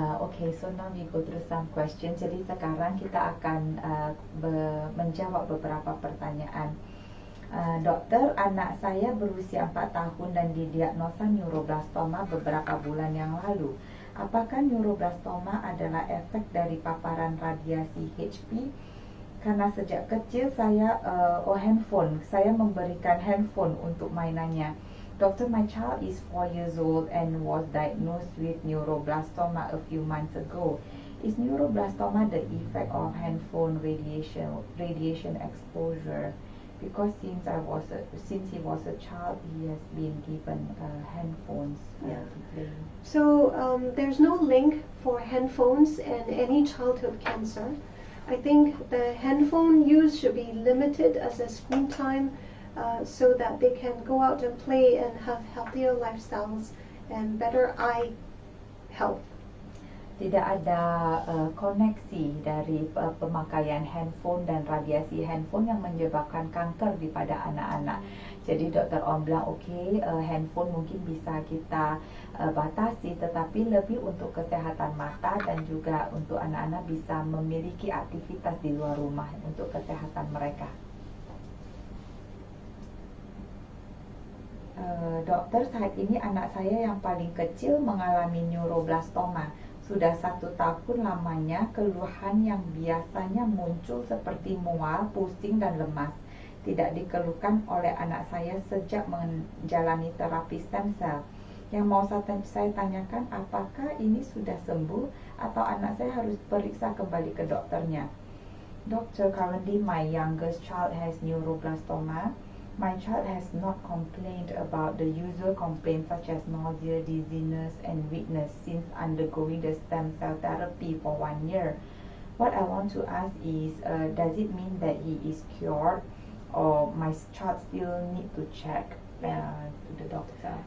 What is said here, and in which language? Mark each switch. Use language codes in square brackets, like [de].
[en] Okay, so now we go through some questions. [id] Jadi sekarang kita akan menjawab beberapa pertanyaan. Dokter, anak saya berusia 4 tahun dan didiagnosa neuroblastoma beberapa bulan yang lalu. Apakah neuroblastoma adalah efek dari paparan radiasi HP? Karena sejak kecil saya handphone, saya memberikan handphone untuk mainannya. [en] Doctor, my child is 4 years old and was diagnosed with neuroblastoma a few months ago. Is neuroblastoma the effect of handphone radiation exposure? Because since he was a child, he has been given handphones to play. So there's no link for handphones and any childhood cancer. I think the handphone use should be limited as a screen time so that they can go out and play and have healthier lifestyles and better eye health. [id] Tidak ada koneksi dari pemakaian handphone dan radiasi handphone yang menyebabkan kanker di pada anak-anak. Jadi dokter Om bilang handphone mungkin bisa kita batasi, tetapi lebih untuk kesehatan mata dan juga untuk anak-anak bisa memiliki aktivitas di luar rumah untuk kesehatan mereka. Dokter, saat ini anak saya yang paling kecil mengalami neuroblastoma. Sudah 1 tahun lamanya, keluhan yang biasanya muncul seperti mual, pusing, dan lemas tidak dikeluhkan oleh anak saya sejak menjalani terapi stem cell. Yang mau saya tanyakan, apakah ini sudah sembuh atau anak saya harus periksa kembali ke dokternya? [en] Doctor, currently my youngest child has neuroblastoma. My child has not complained about the usual complaints such as nausea, dizziness, and weakness since undergoing the stem cell therapy for 1 year. What I want to ask is, does it mean that he is cured, or my child still need to check to the doctor?